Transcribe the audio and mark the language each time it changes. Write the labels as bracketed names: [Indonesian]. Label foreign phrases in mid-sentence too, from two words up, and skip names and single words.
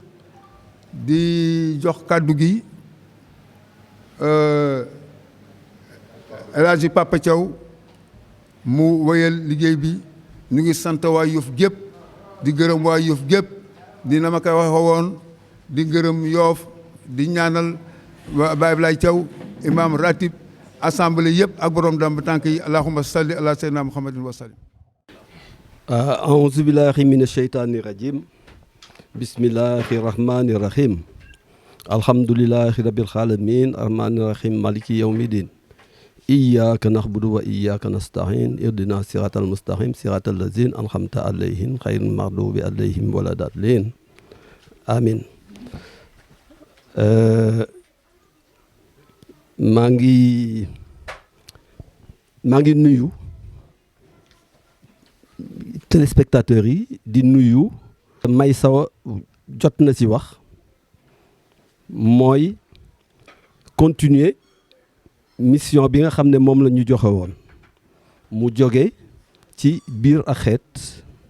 [Wolof] di jox kàddu gi El Hadji Papa Thiaw mu wéyal liggéey bi ñu ngi sant waa Yoff gépp di gërëm waa Yoff gépp di na ma koy waxe woon di gërëm Yoff di ñaanal Baye Ablaye Thiaw imam ratib assemblée yëpp ak borom dam ba tànk yi [Arabic] اللهم صل على سيدنا محمد وسلم أعوذ بالله من الشيطان الرجيم بسم الله الرحمن الرحيم الحمد لله رب العالمين الرحمن الرحيم مالك يوم الدين إياك نعبد وإياك نستعين اهدنا الصراط المستقيم صراط الذين أنعمت عليهم غير المغضوب عليهم ولا الضالين آمين [Wolof] maa ngi nuyu téléspectateurs yi di nuyu may sawa jot na ci wax mooy [French] continuer mission [Wolof] bi nga xam ne moom la ñu joxe woon mu jóge ci biir ak xeet